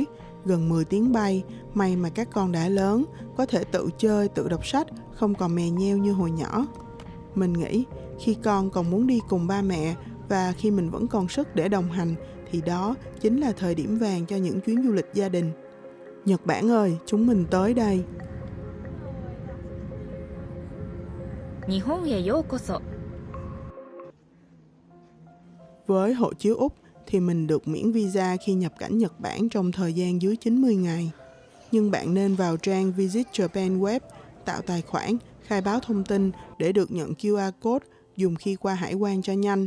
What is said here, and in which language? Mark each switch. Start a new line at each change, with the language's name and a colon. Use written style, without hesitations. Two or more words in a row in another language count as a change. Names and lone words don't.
Vietnamese: Gần 10 tiếng bay, may mà các con đã lớn, có thể tự chơi, tự đọc sách, không còn mè nheo như hồi nhỏ. Mình nghĩ khi con còn muốn đi cùng ba mẹ và khi mình vẫn còn sức để đồng hành thì đó chính là thời điểm vàng cho những chuyến du lịch gia đình. Nhật Bản ơi, chúng mình tới đây.
Japanese: 日本へようこそ.
Vietnamese: Với hộ chiếu Úc thì mình được miễn visa khi nhập cảnh Nhật Bản trong thời gian dưới 90 ngày. Nhưng bạn nên vào trang Visit Japan Web, tạo tài khoản, khai báo thông tin để được nhận
English: QR code
Vietnamese: dùng khi qua hải quan cho nhanh.